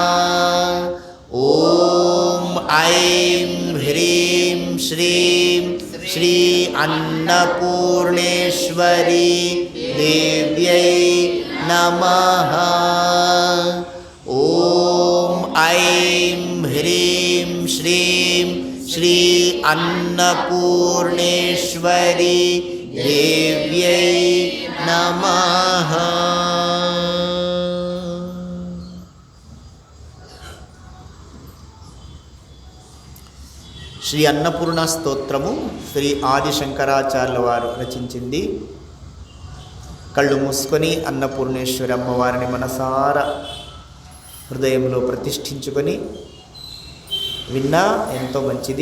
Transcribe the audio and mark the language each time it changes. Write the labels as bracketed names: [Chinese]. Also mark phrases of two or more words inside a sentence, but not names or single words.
[Sanskrit] ओम ऐं ह्रीं श्रीं श्री अन्नपूर्णेश्वरी देव्यै नमः। ओम ऐं ह्रीं श्रीं श्री अन्नपूर्णेश्वरी देव्यै नमः। [Telugu] శ్రీ అన్నపూర్ణ స్తోత్రము శ్రీ ఆది శంకరాచార్యుల వారు రచించింది. కళ్ళు మూసుకొని అన్నపూర్ణేశ్వరి అమ్మవారిని మనసారా హృదయంలో ప్రతిష్ఠించుకొని విన్నా ఎంతో మంచిది.